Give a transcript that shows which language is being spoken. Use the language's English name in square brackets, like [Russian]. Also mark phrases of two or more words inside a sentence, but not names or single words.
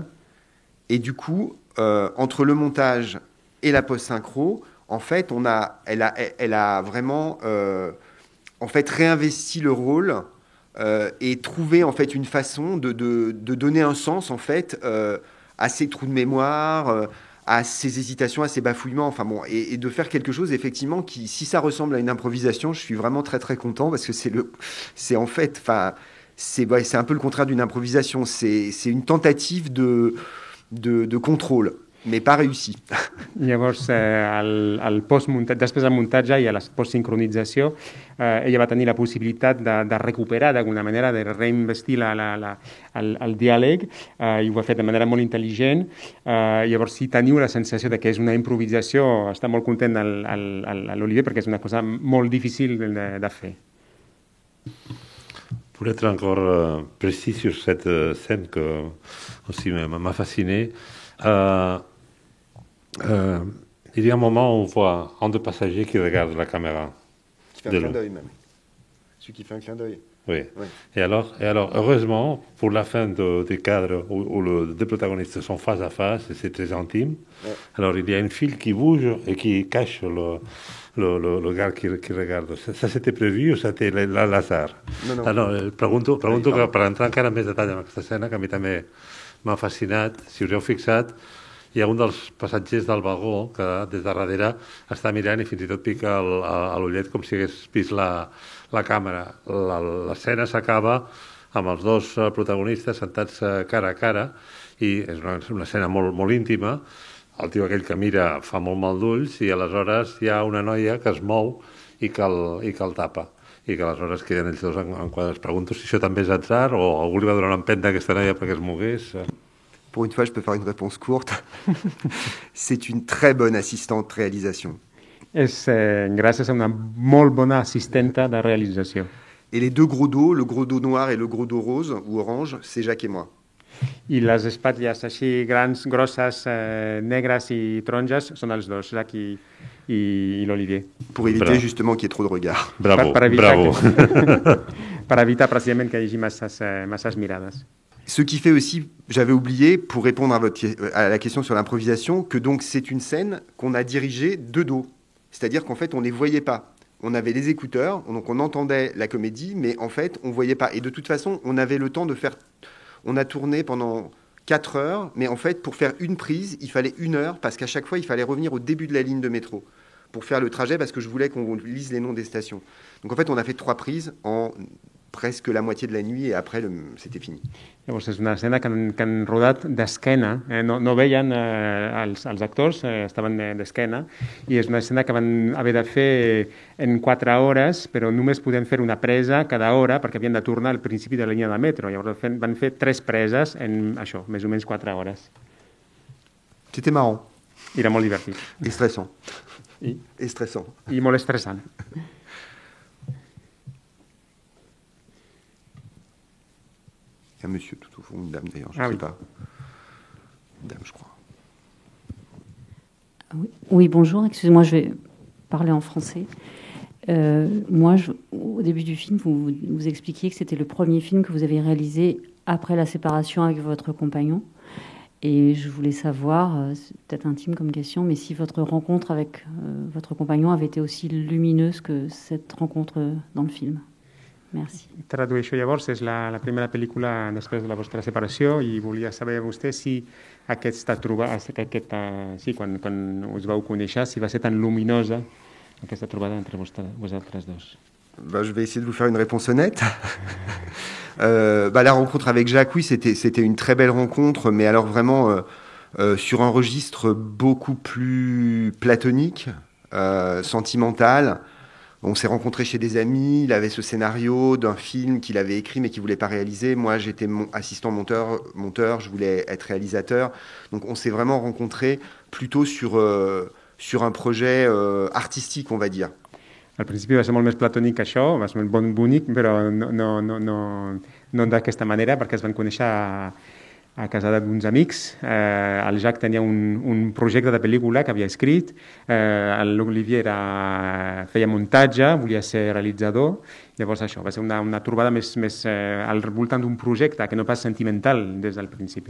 [French] Et du coup, entre le montage et la post-synchro, en fait, elle a vraiment en fait, réinvesti le rôle et trouvé en fait, une façon de donner un sens en fait, à ses trous de mémoire, à ses hésitations, à ses bafouillements, enfin bon, et de faire quelque chose effectivement qui, si ça ressemble à une improvisation, je suis vraiment très très content parce que c'est en fait, enfin, c'est un peu le contraire d'une improvisation, c'est une tentative de contrôle, mais pas réussi. [Catalan] Llavors, després del muntatge i a la postsincronització, ella va tenir la possibilitat de recuperar d'alguna manera, de reinvestir el diàleg, i ho ha fet de manera molt intel·ligent. Llavors, si teniu la sensació de que és una improvisació, està molt content l'Olivier perquè és una cosa molt difícil de fer. [French] Pour être encore précis sur cette scène qui aussi m'a fasciné, il y a un moment où on voit un des passagers qui regarde la caméra. Qui fait un clin d'œil même. Celui qui fait un clin d'œil. Oui. Oui. Et alors, heureusement, pour la fin du cadre où les deux protagonistes sont face à face, et c'est très intime, ouais. Alors il y a une file qui bouge et qui cache le gars qui regarde. Ça c'était prévu o c'était l'hasard? [Catalan] No. [French] Alors, [Catalan] pregunto que per entrar encara en més detall en aquesta escena, que a mi també m'ha fascinat, si us heu fixat, hi ha un dels passatgers del vagó que des de darrere està mirant i fins i tot pica l'ullet com si hagués vist la càmera. L'escena s'acaba amb els dos protagonistes sentats cara a cara i és una escena molt, molt íntima. El tio aquell que mira fa molt mal d'ulls i aleshores hi ha una noia que es mou i que el tapa. I que aleshores queden ells dos en quadres. Pregunto si això també és atzar o algú li va donar una empenta a aquesta noia perquè es mogués. [French] Pour une fois, je peux faire une réponse courte. C'est une très bonne assistante réalisation. [Catalan] És gràcies a una molt bona assistenta de realització. [French] Et les deux gros dos, le gros dos noir et le gros dos rose ou orange, c'est Jacques et moi. [Catalan] I les espatlles així grans, grosses, negres i taronges són els dos, Jacques i l'Olivier. [French] Pour éviter justement qu'il y ait trop de regards. Bravo, bravo. [Catalan] Per evitar precisament que hi hagi masses mirades. [French] Ce qui fait aussi, j'avais oublié, pour répondre à la question sur l'improvisation, que donc c'est une scène qu'on a dirigée de dos. C'est-à-dire qu'en fait, on ne les voyait pas. On avait les écouteurs, donc on entendait la comédie, mais en fait, on ne voyait pas. Et de toute façon, on avait le temps de faire... On a tourné pendant 4 heures, mais en fait, pour faire une prise, il fallait 1 heure, parce qu'à chaque fois, il fallait revenir au début de la ligne de métro pour faire le trajet, parce que je voulais qu'on lise les noms des stations. Donc en fait, on a fait 3 prises en presque la moitié de la nuit, et après, c'était fini. [Catalan] Llavors, és una escena que han rodat d'esquena, no veien els actors, estaven d'esquena, i és una escena que van haver de fer en 4 hores, però només podien fer una presa cada hora perquè havien de tornar al principi de la línia de metro. Llavors van fer 3 preses en això, més o menys 4 hores. [French] C'était marrant. [Catalan] Era molt divertit. [French] Et stressant. [Catalan] I, [French] Et stressant. [Catalan] i molt estressant. [French] Il y a un monsieur tout au fond, une dame d'ailleurs, je ne Ah sais oui. pas. Une dame, je crois. Oui, bonjour, excusez-moi, je vais parler en français. Moi, au début du film, vous expliquiez que c'était le premier film que vous avez réalisé après la séparation avec votre compagnon. Et je voulais savoir, c'est peut-être intime comme question, mais si votre rencontre avec votre compagnon avait été aussi lumineuse que cette rencontre dans le film. Merci. [Catalan] Tradueixo llavors, és la primera pel·lícula després de la vostra separació i volia saber vostè si aquesta trobada, sí, quan us vau conèixer, si va ser tan luminosa aquesta trobada entre vosaltres dos. [French] Bah, je vais essayer de vous faire une réponse honnête. La rencontre avec Jacques, oui, c'était une très belle rencontre, mais alors vraiment sur un registre beaucoup plus platonique, sentimental. On s'est rencontrés chez des amis, il avait ce scénario d'un film qu'il avait écrit mais qu'il ne voulait pas réaliser. Moi, j'étais assistant monteur, je voulais être réalisateur. Donc on s'est vraiment rencontrés plutôt sur un projet artistique, on va dire. [Catalan] Al principi va ser molt més platònic que això, va ser molt bonic, però no d'aquesta manera, perquè es van conèixer a casa d'uns amics. El Jacques tenia un projecte de pel·lícula que havia escrit, l'Olivier feia muntatge, volia ser realitzador, llavors això, va ser una trobada més al voltant d'un projecte que no pas sentimental des del principi.